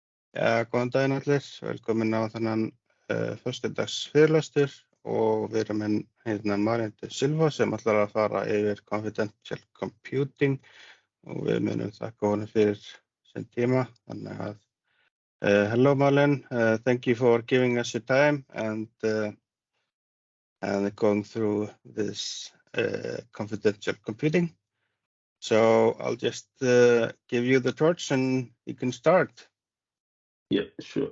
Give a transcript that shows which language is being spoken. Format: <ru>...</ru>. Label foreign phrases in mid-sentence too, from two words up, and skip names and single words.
<is>Góðan daginn allir, velkomin á þennan föstudags fyrirlestur og við erum hérna Malin De Siilva sem ætlar að fara yfir</is> <en>confidential computing</en> <is>og við munum þakka honum fyrir sinn tíma. Þannig að</is> <en>hello Malin, thank you for giving us your time and going through this confidential computing. So I'll just give you the torch and you can start. Yeah, sure.</en>